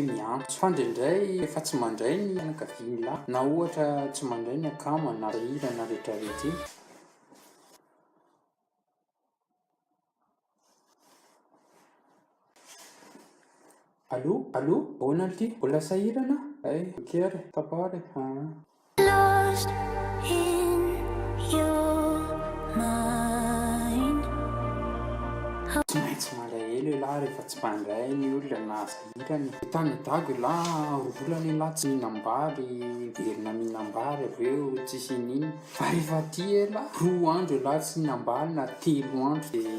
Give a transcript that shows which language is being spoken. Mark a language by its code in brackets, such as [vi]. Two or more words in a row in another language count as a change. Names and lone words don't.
[mg] hoe miantso fa ndraindray efa tsy mandray ny anakaviany la na ohatra tsy mandray ny akamo na hira na rehetrarehetra iny Allô bona ty mbola sahirana kery tapary [en] Lost in your mind. [mg] tsy maintsy malahelo la rehefa tsy mandray ny olona na sahirany tany dago la volany la tsy mihinambary verina mihinambary aveo tsisy ininy fa rehefa ty la 2 andro la tsy mihinambary na 3 andro de